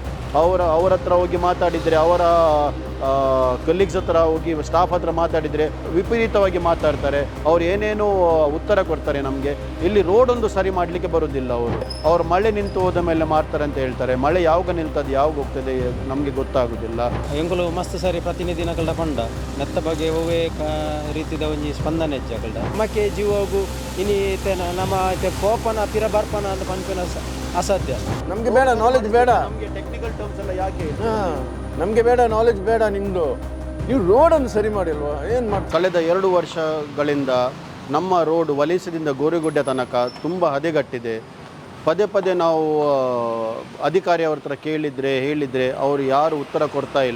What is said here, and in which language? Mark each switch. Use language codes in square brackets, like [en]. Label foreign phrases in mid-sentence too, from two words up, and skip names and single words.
[kn] ಅವ್ರ ಹತ್ರ ಹೋಗಿ ಮಾತಾಡಿದರೆ, ಅವರ ಕಲೀಗ್ಸ್ ಹತ್ರ ಹೋಗಿ ಸ್ಟಾಫ್ ಹತ್ರ ಮಾತಾಡಿದರೆ ವಿಪರೀತವಾಗಿ ಮಾತಾಡ್ತಾರೆ. ಅವ್ರು ಏನೇನೋ ಉತ್ತರ ಕೊಡ್ತಾರೆ ನಮಗೆ. ಇಲ್ಲಿ ರೋಡೊಂದು ಸರಿ ಮಾಡಲಿಕ್ಕೆ ಬರೋದಿಲ್ಲ. ಅವ್ರು ಮಳೆ ನಿಂತು ಹೋದ ಮೇಲೆ ಮಾಡ್ತಾರೆ ಅಂತ ಹೇಳ್ತಾರೆ. ಮಳೆ ಯಾವಾಗ ನಿಲ್ತದೆ ಯಾವಾಗ ಹೋಗ್ತದೆ ನಮಗೆ ಗೊತ್ತಾಗೋದಿಲ್ಲ. [tcy] ಎಂಕುಲು ಮಸ್ತ್ ಸರಿ ಪ್ರತಿನಿಧಿನಗಳ ಪಂಡ ನೆತ್ತ ಬಗ್ಗೆ ಒವ್ವೇ ರೀತಿದ ಒಂಜಿ ಸ್ಪಂದನೆ ಹೆಜ್ಜೆಗಳ ನಮ್ಮಕ್ಕೆ ಜೀವಗೂ ಇನಿ ನಮ್ಮ ಕೋಪನ ಪಿರ ಬರ್ಪನ ಅಂತ ಪಂಪಿನ ಅಸಾಧ್ಯ. [kn] ನಮಗೆ ಬೇಡ ನಾಲೆಜ್ ಬೇಡ, ನಮಗೆ [en] technical terms [kn] ಎಲ್ಲ ಯಾಕೆ ನಮಗೆ ಬೇಡ ನಾಲೆಜ್ ಬೇಡ. ನಿಮ್ಮದು ನೀವು ರೋಡನ್ನು ಸರಿ ಮಾಡಿಲ್ವಾ? ಏನು ಮಾಡಿ ಕಳೆದ 2 ವರ್ಷಗಳಿಂದ ನಮ್ಮ ರೋಡ್ ವಲಸದಿಂದ ಗೋರಿಗುಡ್ಡೆ ತನಕ ತುಂಬ ಹದಗೆಟ್ಟಿದೆ. ಪದೇ ಪದೇ ನಾವು ಅಧಿಕಾರಿಯವ್ರ ಹತ್ರ ಹೇಳಿದರೆ ಅವರು ಯಾರು ಉತ್ತರ ಕೊಡ್ತಾ ಇಲ್ಲ.